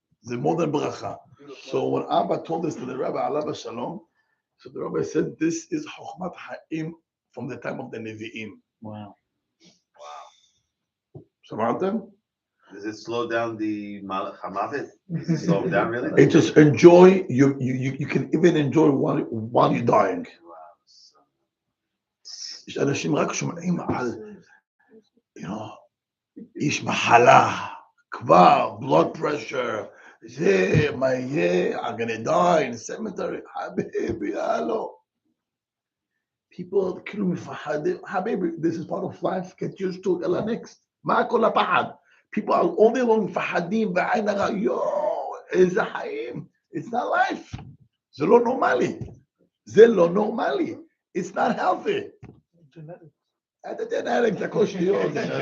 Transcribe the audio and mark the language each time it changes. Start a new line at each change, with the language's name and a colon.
English: זה more than bracha. So when Abba told this to the Rabbi, Alav Shalom, so the Rabbi said, this is Chochmat Chaim from the time of the Nevi'im. Wow. Samantha? Does it slow down the Hamavet? Does it slow down really? It just enjoy, you can even enjoy while you're dying.
Hebrew: יש אנשים רק שומעים על, איש מחלה, כבר, blood pressure, זה, מה יהיה,
English: I'm gonna die in the cemetery,
Hebrew: חביבי, הלו.
English: People
Hebrew: כאילו מפחדים, חביבי,
English: this is part of life, get used to it,
Hebrew: אלא
English: next.
Hebrew: מה כל הפחד?
English: People are all day long
Hebrew: מפחדים, בעין הרע, איזה חיים,
English: it's not life.
Hebrew: זה לא נורמלי. זה לא נורמלי.
English: It's not healthy. The genetics,
Hebrew: הכל שטויות.